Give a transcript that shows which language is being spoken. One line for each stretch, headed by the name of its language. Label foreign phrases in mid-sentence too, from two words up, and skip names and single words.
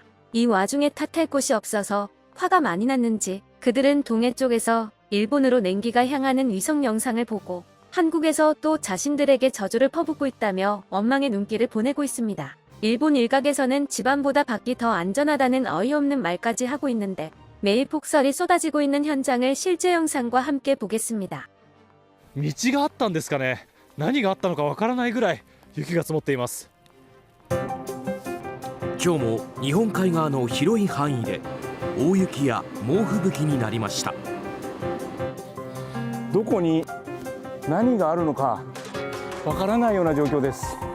Korean: 이 와중에 탓할 곳이 없어서 화가 많이 났는지 그들은 동해 쪽에서 일본으로 냉기가 향하는 위성 영상을 보고 한국에서 또 자신들에게 저주를 퍼붓고 있다며 원망의 눈길을 보내고 있습니다. 일본 일각에서는 집안보다 밖이 더 안전하다는 어이없는 말까지 하고 있는데 매일 폭설이 쏟아지고 있는 현장을 실제 영상과 함께 보겠습니다.
Japanese: 道があったんですかね。何があったのかわからないぐらい雪が積もっています。今日も日本海側の広い範囲で大雪や猛吹雪になりました。どこに何があるのかわからないような状況です。